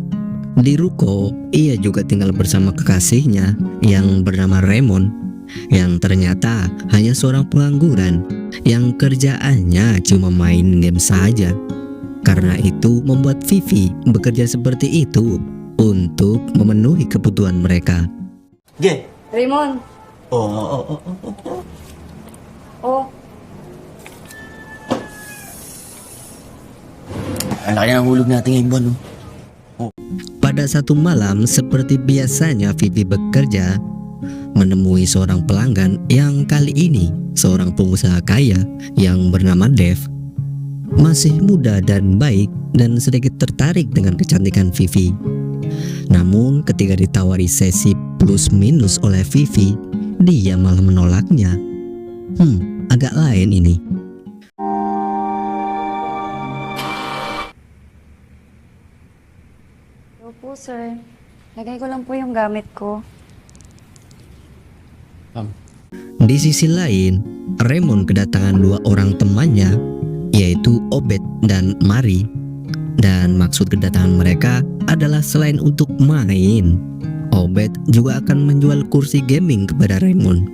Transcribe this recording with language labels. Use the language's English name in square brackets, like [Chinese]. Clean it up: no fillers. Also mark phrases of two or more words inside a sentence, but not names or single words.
[Indonesian] Di ruko, ia juga tinggal bersama kekasihnya yang bernama Raymond, yang ternyata hanya seorang pengangguran yang kerjaannya cuma main game saja. Karena itu membuat Vivi bekerja seperti itu untuk memenuhi kebutuhan mereka. Raymond. Oh. [Filipino] Ang laki ng hulog natin ngayong buwan, [Indonesian] Pada satu malam, seperti biasanya Vivi bekerja, menemui seorang pelanggan yang kali ini seorang pengusaha kaya yang bernama Dev. Masih muda dan baik dan sedikit tertarik dengan kecantikan Vivi. Namun ketika ditawari sesi plus minus oleh Vivi, dia malah menolaknya. Agak lain ini. [Filipino] Opo, sir. Lagay ko lang po yung gamit ko. [Indonesian] Di sisi lain, Raymond kedatangan dua orang temannya, yaitu Obed dan Mari. Dan maksud kedatangan mereka adalah selain untuk main, Obed juga akan menjual kursi gaming kepada Raymond.